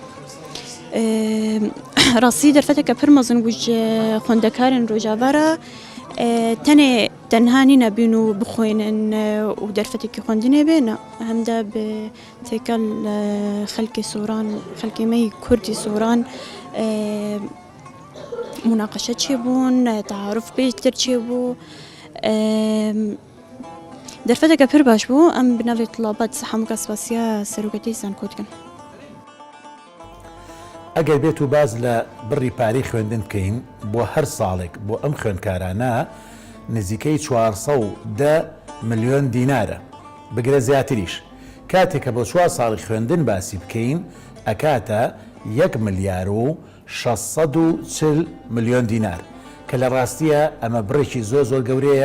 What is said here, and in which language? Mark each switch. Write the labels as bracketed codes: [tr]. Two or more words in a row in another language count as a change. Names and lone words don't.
[ku] Rastî derfeteke pir mezin bû ji xwendekarên Rojava re tenê tenhanî nebîn û bixwînin û derfetekî xwendinê bê ne hem de bi têkel xelkê soran xelkê me Kurdî soran mûnaqeşe çêbûn tearuf pêktir çêbû derfeteke pir baş bû. Em bi navê Tulabat hemûka spasiya seroketî zanko dikin. [ckb] ئەگەر بێت و باز لە بڕی پارەی خوێندن بکەین بۆ هەر ساڵێک بۆ ئەم خوێندکارانە نزیکەی 410 ملیۆن دینارە بگرە زیاتریش. کاتێکە بۆ 4 ساڵی خوێندن باسی بکەین ئەکاتە 1 ملیار و 640 ملیۆن دینار کە لە ڕاستیە ئەمە بڕێکی زۆر گەورەیە.